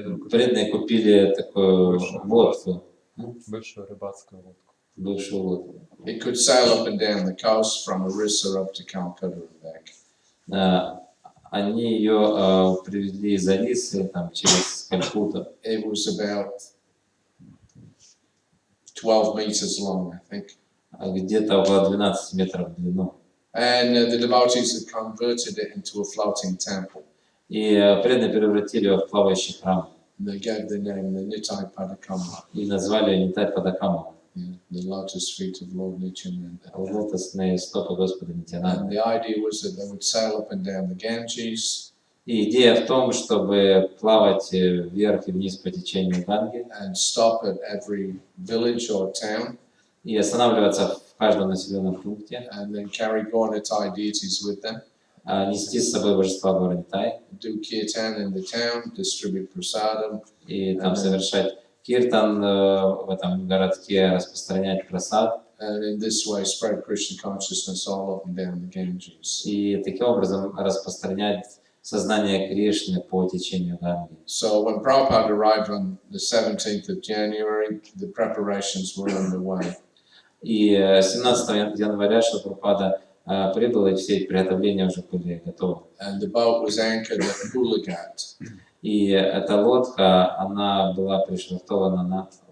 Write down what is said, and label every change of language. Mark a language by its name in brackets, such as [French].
[Russian] Преданные купили такую лодку. Большую рыбацкую лодку. Бывшую лодку. [English] It could sail up and down the coast from Orissa up to Calcutta and back. [Russian] Они ее привезли из Орисы там, через Калькутту. [English] It was about 12 meters long, I think. [Russian] Где-то около 12 метров в длину. [English] And the devotees had converted it into a floating temple. [Russian] И преданные превратили его в плавающий храм. [English] They gave the name the Nitai Padakamala. [Russian] И назвали ее Нитай Падакамала. [English] The lotus feet of Lord Nityananda. [Russian] Лотосные стопы Господа [English] And [Russian] Нитянанды. [English] the idea was that they would sail up and down the Ganges. [Russian] И идея в том, чтобы плавать вверх и вниз по течению Ганги [English] And stop at every village or town. [Russian] и останавливаться в каждом населенном пункте, [English] And then carry Gaunitai deities with them. [Russian] нести с собой божества Гаура-Нитай [English] Do kirtan in the town, distribute prasadam. [Russian] и там совершать киртан в этом городке, распространять прасад. [English] And in this way spread Krishna consciousness all up and down the Ganges. [Russian] И таким образом распространять сознание Кришны по течению Ганги. [English] So when Prabhupada arrived on the 17th of January, the preparations were underway. [Russian] И 17 января Шрила Прабхупада прибыл, и все эти приготовления уже были готовы. [English] And the boat was anchored at Pulagat. [Russian] И эта лодка, она была пришвартована на